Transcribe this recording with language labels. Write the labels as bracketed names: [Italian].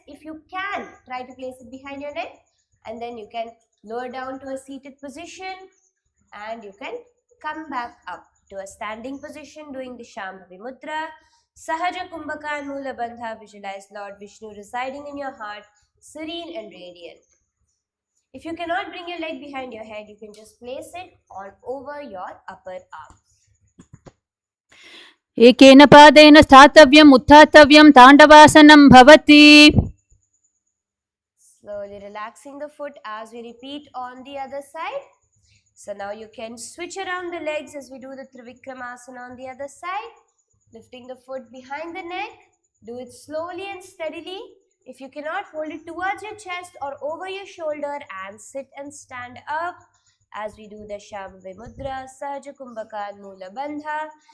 [English] If you can, try to place it behind your neck, and then you can lower down to a seated position and you can come back up to a standing position doing the Shambhavi Mudra. Sahaja Kumbhaka and Mula Bandha, visualize Lord Vishnu residing in your heart, serene and radiant. If you cannot bring your leg behind your head, you can just place it on over your upper arm. [Sanskrit] एकेन पादेन स्थातव्यम् उत्थातव्यं ताण्डवासनं भवति. [English] Slowly relaxing the foot as we repeat on the other side. So now you can switch around the legs as we do the Trivikramasana on the other side. Lifting the foot behind the neck. Do it slowly and steadily. If you cannot, hold it towards your chest or over your shoulder and sit and stand up as we do the Shambhavi Mudra, Sahaja Kumbhaka and Mula Bandha.